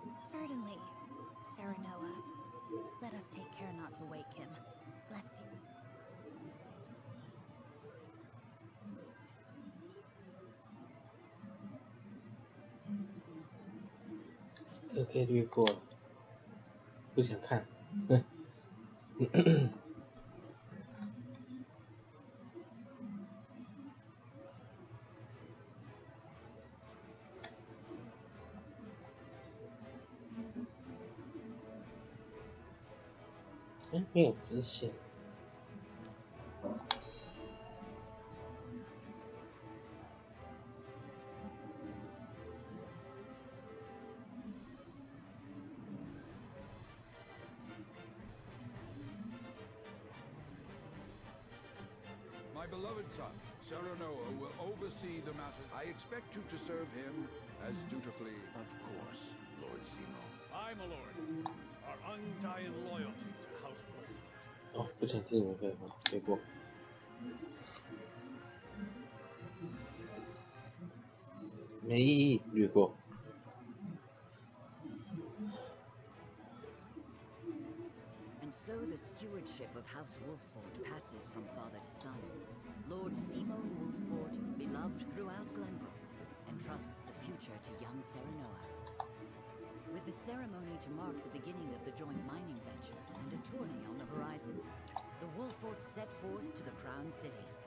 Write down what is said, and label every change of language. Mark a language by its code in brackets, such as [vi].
[en] Certainly, Serenoa. Let us take care not to wake him, lest he... [zh] 这个可以略过了，不想看。没有直线。 [en] My beloved son, Serenoa, will oversee the matter. I expect you to serve him as dutifully. Of course, Lord Zemo. Aye, my lord. Our undying loyalty to House Wolford. [zh] 哦，不想听你们废话，结果没意义，略过。 [en] And so the stewardship of House Wolford passes from father to son. Lord Simon Wolford, beloved throughout Glenbrook, entrusts the future to young Serenoa. With the ceremony to mark the beginning of the joint mining venture and a tourney on the horizon, the Wolfords set forth to the Crown City.